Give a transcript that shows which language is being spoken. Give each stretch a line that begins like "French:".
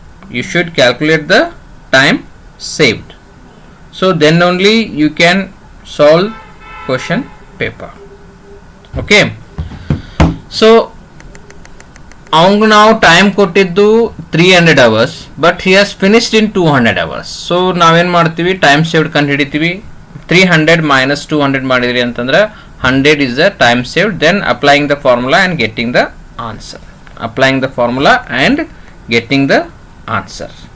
English: You should calculate the time saved. So then only you can solve question paper. Okay. So now time
Kannada: ಕೊಟ್ಟಿದ್ದು
English: 300 hours, but he has finished in 200 hours.
Kannada: So ನಾವೇನ್ ಮಾಡ್ತೀವಿ,
English: time saved
Kannada: ಕಂಡು ಹಿಡಿತೀವಿ.
English: 300 minus 200
Kannada: ಮಾಡಿದ್ರಿ ಅಂತಂದ್ರೆ
English: 100 is the time saved. Then applying the formula and getting the answer. Applying the formula and getting the answer.